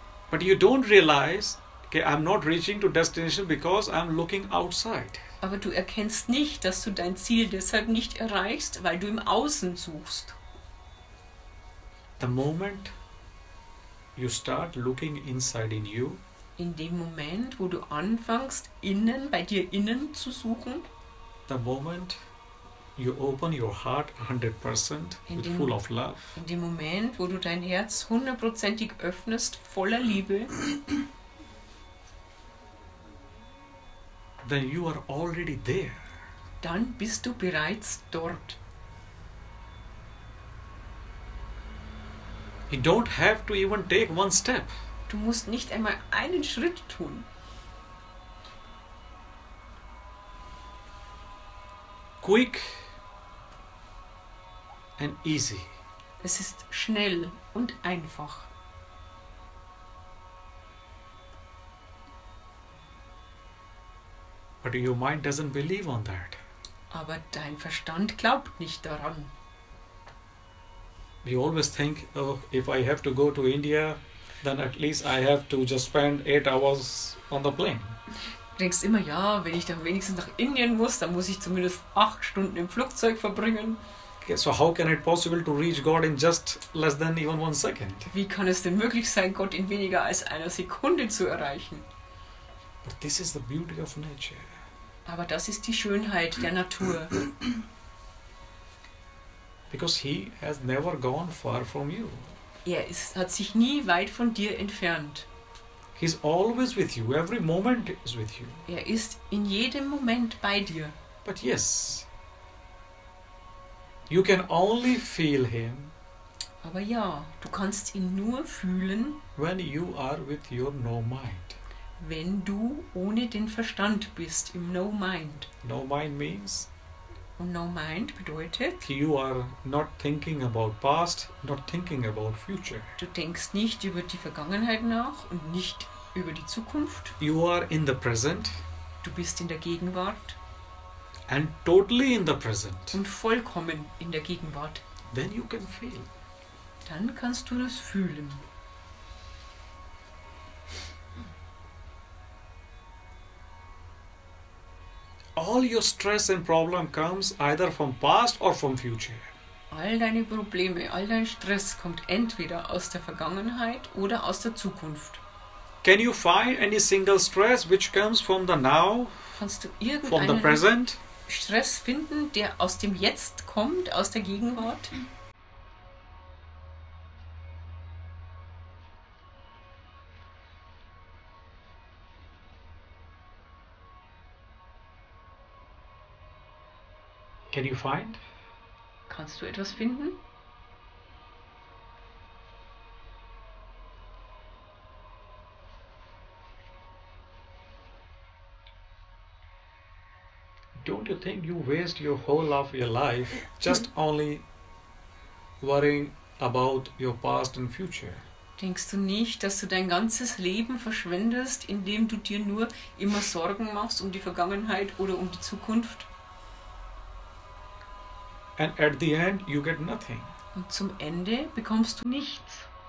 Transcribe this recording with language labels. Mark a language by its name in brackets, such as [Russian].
[English] But you don't realize, okay, I'm not reaching to destination because I'm looking outside. [German] Aber du erkennst nicht, dass du dein Ziel deshalb nicht erreichst, weil du im Außen suchst. [English] The moment you start looking inside in you, [German] In dem Moment, wo du anfängst, bei dir innen zu suchen, [English] the moment you open your heart 100% with full of love, [German] in dem Moment, wo du dein Herz 100%ig öffnest, voller Liebe, [English] then you are already there. [German] dann bist du bereits dort. [English] You don't have to even take one step. [German] Du musst nicht einmal einen Schritt tun. [English] Quick and easy. [German] Es ist schnell und einfach. [English] But your mind doesn't believe on that. [German] Aber dein Verstand glaubt nicht daran. [English] We always think, oh, if I have to go to India, then at least I have to just spend 8 hours on the plane. [German] Du denkst immer, ja, wenn ich dann wenigstens nach Indien muss, dann muss ich zumindest 8 Stunden im Flugzeug verbringen. [English] Okay, so how can it possible to reach God in just less than even 1 second? [German] Wie kann es denn möglich sein, Gott in weniger als einer Sekunde zu erreichen? [English] But this is the beauty of nature. [German] Aber das ist die Schönheit der Natur. [English] Because He has never gone far from you. [German] Hat sich nie weit von dir entfernt. [English] He's always with you. Every moment is with you. [German] Er ist in jedem Moment bei dir. [English] But yes, you can only feel Him [German] Aber ja, du kannst ihn nur fühlen, [English] when you are with your no mind. [German] wenn du ohne den Verstand bist, im No Mind. [English] No mind means [German] Und No Mind bedeutet, [English] you are not thinking about past, not thinking about future. [German] du denkst nicht über die Vergangenheit nach und nicht über die Zukunft. [English] You are in the present [German] Du bist in der Gegenwart [English] and totally in the present. [German] und vollkommen in der Gegenwart. [English] Then you can feel. [German] Dann kannst du das fühlen. [English] All your stress and problem comes either from past or from future. [German] All deine Probleme, all dein Stress kommt entweder aus der Vergangenheit oder aus der Zukunft. [English] Can you find any single stress which comes from the now, [German] Kannst du [English] from the [German] irgendeinen [English] present? [German] Stress finden, der aus dem Jetzt kommt, aus der Gegenwart? [English] Can you find? [German] Kannst du etwas finden? [English] Don't you think you waste your whole of your life just only worrying about your past and future? [German] Denkst du nicht, dass du dein ganzes Leben verschwendest, indem du dir nur immer Sorgen machst um die Vergangenheit oder um die Zukunft? [English] And at the end you get nothing. [German] Und zum Ende bekommst du nichts.